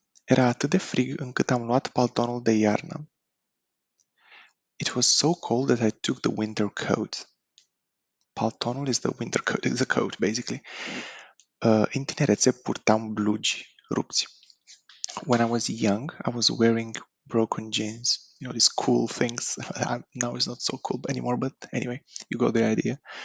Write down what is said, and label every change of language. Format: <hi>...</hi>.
<ro>Era atât de frig încât am luat paltonul de iarnă.</ro> <en>It was so cold that I took the winter coat. Paltonul is the winter coat, it's a coat basically.</en> <ro>În tinerețe purtam blugi rupți.</ro> <en>When I was young, I was wearing broken jeans. You know, these cool things. Now it's not so cool anymore, but anyway, you got the idea.</en>